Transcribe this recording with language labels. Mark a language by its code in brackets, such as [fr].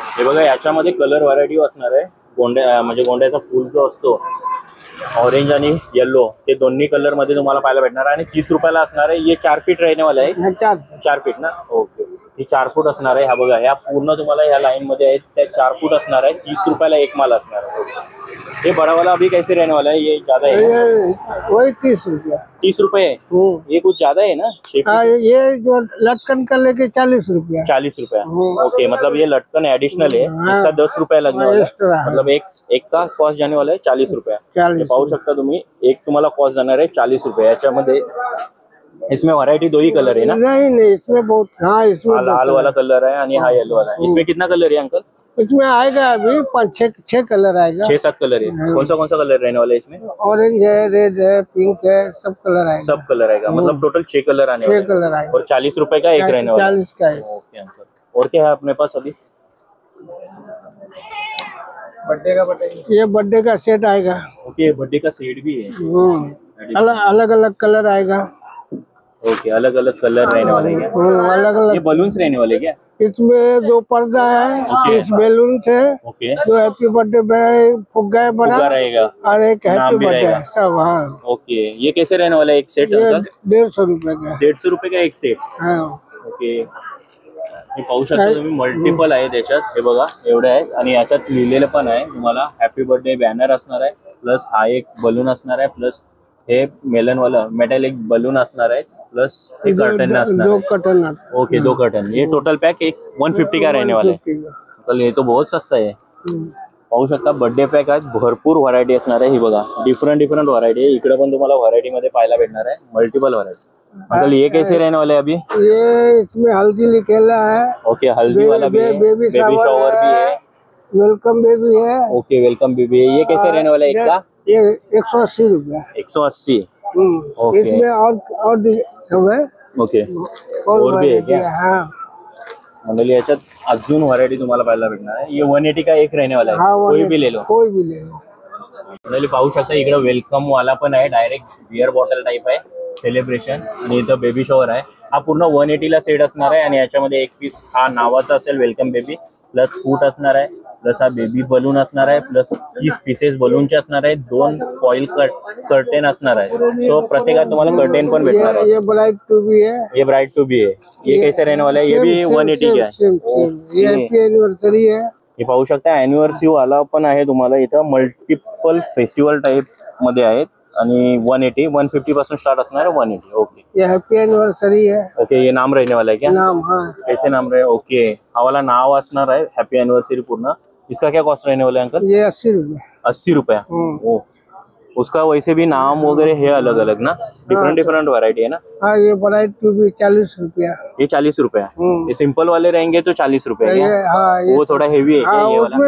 [mr] हे बघा याच्यामध्ये कलर व्हरायटी असणार आहे. गोंड्या म्हणजे गोंड्याचा फूल जो असतो ऑरेंज आणि येलो ते दोन्ही कलर मध्ये तुम्हाला पाहायला भेटणार आहे आणि 30 रुपयाला असणार आहे. [hi] ये 4 फीट रहने वाला [mr] आहे. 4 फीट ना. ओके ही 4 फूट असणार आहे. हा बघा ह्या पूर्ण तुम्हाला ह्या लाईन मध्ये आहेत त्या 4 फूट असणार आहे. 30 रुपयाला एक माल असणार आहे. [hi] ये बड़ा वाला अभी कैसे रहने वाला है? ये ज्यादा है? वही 30 रुपया. 30 रुपए है. ये कुछ ज्यादा है ना? हाँ ये जो लटकन का लेके 40 रुपया. 40 रुपया. ओके मतलब ये लटकन एडिशनल है. इसका 10 रुपया लगने वाला है. मतलब एक का कॉस्ट जाने वाला है 40 रुपया. [mr] पाहू शकता तुम्ही एक तुम्हाला कॉस्ट जाणार आहे 40 रुपये. याच्यामध्ये [hi] इसमें वैरायटी 2 ही कलर है ना? नहीं इसमें बहुत. हाँ इसमें लाल वाला कलर है [mr] आणि हा [hi] येलो वाला है. इसमें कितना कलर है अंकल? इसमें आएगा अभी 5-6 कलर आएगा. 6-7 कलर है. कौन सा कलर रहने वाला है इसमें? ऑरेंज है, रेड है, पिंक है, सब कलर आएगा. सब कलर आएगा. मतलब टोटल 6 कलर आने 6 कलर आएगा. और 40 रुपए का एक रहने वाला है. 40 का है. ओके अंकल और क्या है अपने पास अभी? ये बर्थडे का सेट आएगा. ओके बर्थडे का सेट भी है. अलग अलग कलर आएगा. ओके अलग अलग कलर रहने वाले हैं. अलग ये अलग. बलून्स रहने वाले क्या? इसमें जो पर्दा है [en] Okay. [hi] 30 बैलून है. [en] okay [hi] जो हैप्पी बर्थडे में फुग्गा बना फुग्गा रहेगा. और एक नाम हैप्पी भी बर्थडे रहेगा. सब. हाँ ओके ये कैसे रहने वाला है एक सेट ये अंकल? 150 रुपए का. 150 रुपये का एक सेट. हाँ. [mr] ओके हे पाहू शकता तुम्ही मल्टिपल आहे त्याच्यात. हे बघा एवढे आहेत आणि याच्यात लिहिलेलं पण आहे तुम्हाला हॅपी बर्थडे बॅनर असणार आहे. प्लस हा एक बलून असणार आहे. प्लस हे मेलन वाला मेटॅलिक बलून असणार आहे. प्लस एक कर्टन असणार [hi] दो है। कटन आता है। Okay, 2 curtain. ये टोटल पैक एक 150 का रहने वाला है। 150 का। कल ये तो बहुत सस्ता आहे। [mr] पाहू शकता बर्थडे पॅक आहेत, भरपूर व्हरायटी असणार आहे। ही बघा डिफरंट डिफरंट व्हरायटी आहे। इकडे पण तुम्हाला व्हरायटी मध्ये पाहायला भेटणार आहे, मल्टिपल व्हरायटी। [hi] अंकल ये कैसे रहने वाले हैं अभी? ये इसमें हल्दी लिखेला है, ओके, हल्दी वाला भी है, बेबी बेबी शावर भी है। वेलकम बेबी है। ओके, वेलकम बेबी है। ये कैसे रहने वाला है एक का? ये 180 रुपया। 180। ओके। इसमें और सब है, [en] okay, [hi] और और भी है [en] variety [hi] क्या? हाँ [mr] म्हणजे याच्यात अजून व्हरायटी तुम्हाला पाहायला भेटणार आहे। [hi] ये 180 का एक रहने वाला है, हाँ, कोई भी ले लो। कोई भी ले लो। [mr] म्हणजे पाहू शकता इकडे वेलकम वाला पण आहे, डायरेक्ट बिअर बॉटल टाइप आहे, सेलिब्रेशन। आणि इथं बेबी शॉवर आहे। हा पूर्ण 180 ला सेट असणार आहे आणि याच्यामध्ये एक पीस हा नावाचा असेल वेलकम बेबी, प्लस फूट असणार आहे, प्लस हा बेबी बलून असणार आहे, प्लस 30 पीसेस बलूनचे असणार आहे, 2 फॉइल कर्टेन असणार आहे। सो प्रत्येकात तुम्हाला कर्टेन पण भेटणार आहे। [hi] ये ब्राइड टू भी है। ये ब्राइड टू बी है। ये कैसे रहने वाला है? ये भी 180 का है। ये हैप्पी एनिवर्सरी है। [mr] हे पाहू शकता अॅनिव्हर्सरी वाला पण आहे तुम्हाला इथं, मल्टिपल फेस्टिवल टाइप मध्ये आहेत। आणि 180 150 पासून स्टार्ट असणार आहे 180। [en] okay, [hi] ये हैप्पी एनिवर्सरी है। ओके। ये नाम रहने वाला है क्या? नाम हाँ, कैसे नाम रहे? [mr] ओके, हा वाला नाव असणार आहे हैप्पी एनिवर्सरी पूर्ण। [hi] इसका क्या कॉस्ट रहने वाला है अंकल? ये 80 रुपया। 80 रुपया। ओ, उसका वैसे भी नाम वगैरह है अलग अलग ना, डिफरेंट डिफरेंट वैरायटी है ना। हाँ, ये ब्राइड टू भी 40 रुपया। ये 40 रुपया। ये सिंपल वाले रहेंगे तो 40 रुपया ये क्या? हाँ, ये वो थोड़ा हेवी है क्या हाँ, ये वाला?